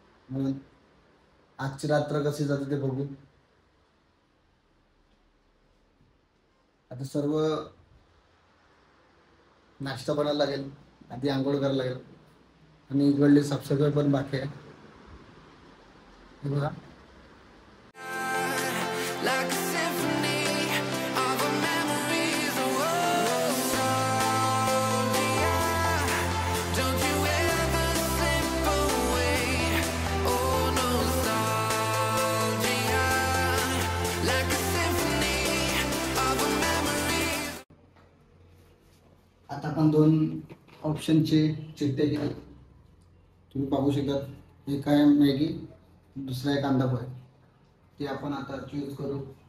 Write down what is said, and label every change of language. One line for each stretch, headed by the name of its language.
Marathi: म्हणून आजची रात्र कशी जाते ते बघू. आता सर्व नाश्ता बनायला लागेल, आधी आंघोळ करायला लागेल. आणि इकडली साफसफाई पण बाकी आहे. हे बघा.
English: like a symphony of our memories. Don't you ever slip away. Oh, nostalgia, like a symphony of our memories.
Marathi: आता आपण 2 ऑप्शनचे चिठ्ठे केले. तुम्ही पाहू शकता. एक आहे मॅगी, दुसरा आहे कांदा पोहे. ते आपण आता चूज करू.